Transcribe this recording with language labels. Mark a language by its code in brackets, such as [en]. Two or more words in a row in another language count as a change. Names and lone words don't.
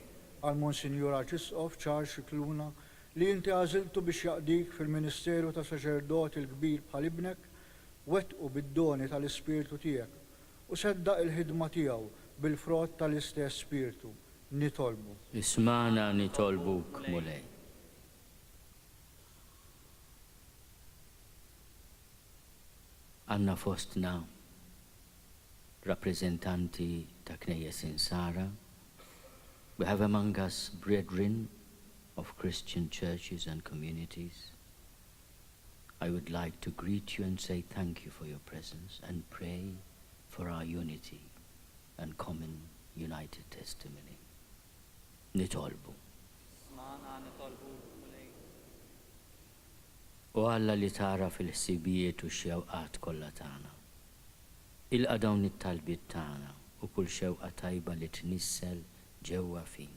[mt] Għal Monsinjur Arċisqof Charles Xikluna li inti għażiltu biex jaqdik fil-Ministeru ta' Saċerdoti l-Kbir bħal ibnek wettqu bid-doni tal-Ispirtu tiegħek u seddaq il-ħidma tiegħu bil-frott tal-istess Spiritu nitolbu. Ismana nitolbuk mulej. Għanna fostna rappresentanti ta' Knejjes Insara. [en] We have among us brethren of Christian churches and communities. I would like to greet you and say thank you for your presence and pray for our unity and common united testimony. [mt] Nitolbu. U Alla li tara fil-ħsibijiet u x-xewqat kollha tagħna. Ilqa' dawn it-talbiet tagħna u kull xewqa tajba li tnissel ġewwa fina.